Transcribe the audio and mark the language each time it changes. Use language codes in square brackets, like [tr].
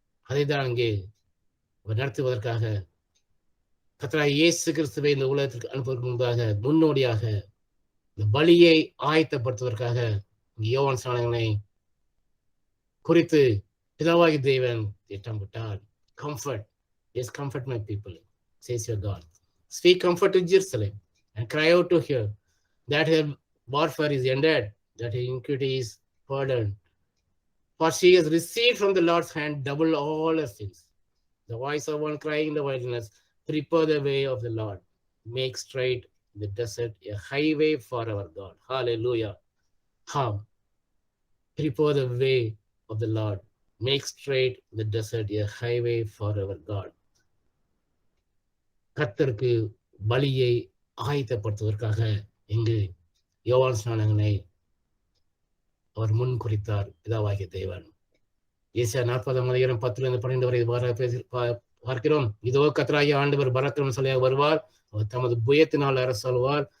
[ta] அதைதான் அங்கே நடத்துவதற்காக கர்த்தராகிய இயேசு கிறிஸ்துவை இந்த உலகத்திற்கு அனுப்புவதற்கு முன்பாக முன்னோடியாக இந்த பலியை ஆயத்தப்படுத்துவதற்காக யோவான் ஸ்நானகனை குறித்து பிதாவாகிய தேவன் திட்டமிட்டார். [en] Comfort, yes, comfort my people, says your God. Speak comfort to Jerusalem and cry out to her that her warfare is ended, that her iniquity is pardoned. For she has received from the Lord's hand double all her sins. The voice of one crying in the wilderness, prepare the way of the Lord. Make straight the desert a highway for our God. Hallelujah. Prepare the way of the Lord. Make straight the desert a highway for our God. [ta] கர்த்தருக்கு பலியை ஆயத்தப்படுத்துவதற்காக இங்கு யோவான் ஸ்நானகனை அவர் முன் குறித்தார் பிதாவாகிய தேவன். ஏசாயா 40:10-12 வரை பார்க்கிறோம். இதோ கர்த்தராகிய ஆண்டவர் பராக்கிரமசாலியாக வருவார், அவர் தமது புயத்தினால் அரசாளுவார்.